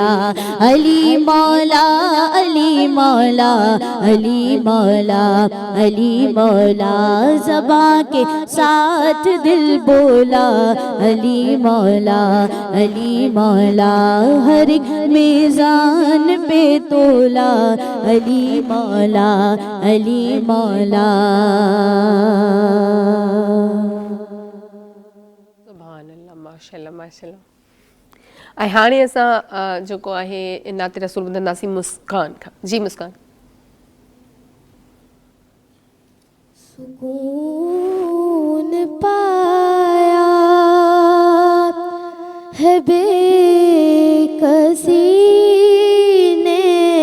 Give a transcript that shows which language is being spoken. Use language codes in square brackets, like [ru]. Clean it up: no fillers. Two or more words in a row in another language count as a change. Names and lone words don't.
[ur] علی مولا علی مولا علی مولا علی مولا، زباں کے ساتھ دل بولا علی مولا علی مولا، ہر ایک میزان پہ تولا علی مولا علی مولا، [ar] سبحان اللہ ماشاءاللہ ماشاءاللہ۔ [sd] ऐं हाणे असां जेको आहे नाते रसूल ॿुधंदासीं मुस्कान खां। जी मुस्कान। [ur] سکون پایا ہے بےکسی نے